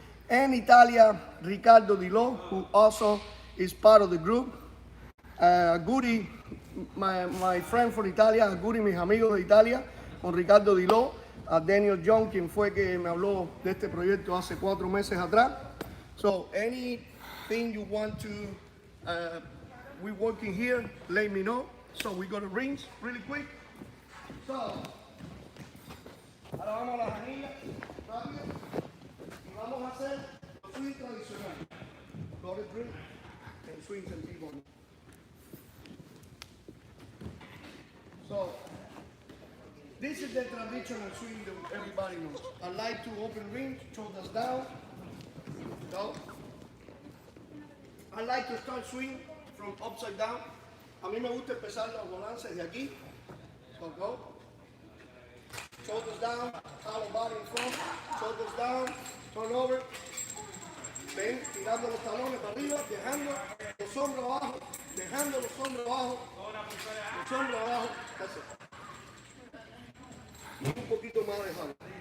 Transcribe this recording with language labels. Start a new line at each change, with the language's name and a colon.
English: And Italia, Ricardo Di Lo, who also is part of the group.
Spanish: Guri,
English: my friend from Italia,
Spanish: Guri, mis amigos de Italia, con Ricardo Di Lo, Daniel John, quien fue que me habló de este proyecto hace 4 meses atrás.
English: So anything you want to, we're working here, let me know. So we go to rings really quick.
Spanish: So, ahora vamos a las anillas, rápido, y vamos a hacer swing tradicional.
English: Go to drill and swings and T-ball. So, this is the traditional swing that everybody knows. I like to open rings, shoulders down. Go. I like to start swing from upside down.
Spanish: A mí me gusta empezar los balances de aquí.
English: So go. shoulders down, hollow body in front, shoulders down, turn over.
Spanish: Ven, tirando los talones para arriba, dejando los hombros abajo, dejando los hombros abajo, los hombros abajo.
English: That's it.
Spanish: Y un poquito más de hollow.